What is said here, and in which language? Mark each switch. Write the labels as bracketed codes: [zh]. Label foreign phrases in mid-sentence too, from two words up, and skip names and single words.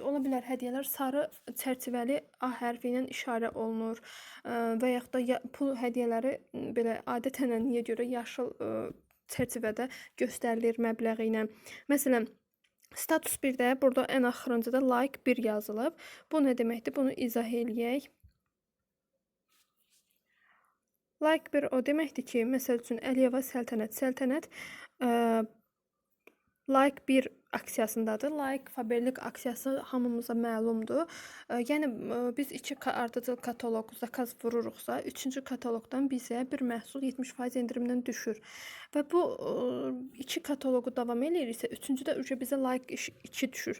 [az] Ola bilər hədiyyələr sarı çərçivəli A hərfi ilə işarə olunur və yaxud da pul hədiyyələri belə adətən niyə görə yaşıl çərçivədə göstərilir məbləği ilə. Məsələn, status 1-də burada ən axırıncıda like 1 yazılıb. Bu nə deməkdir? Bunu izah eləyək. Like 1 o deməkdir ki, məsəl üçün Əliyeva Səltənət like 1 aksiyasındadır. Like Faberlik aksiyası hamımıza məlumdur. Yəni biz 2 ardıcıl kataloq zakaz vururuqsa, 3-cü kataloqdan bizə bir məhsul 70% endirimdən düşür. Və bu 2 kataloqu davam eləyirsə, 3-cüdə bizə like 2 düşür.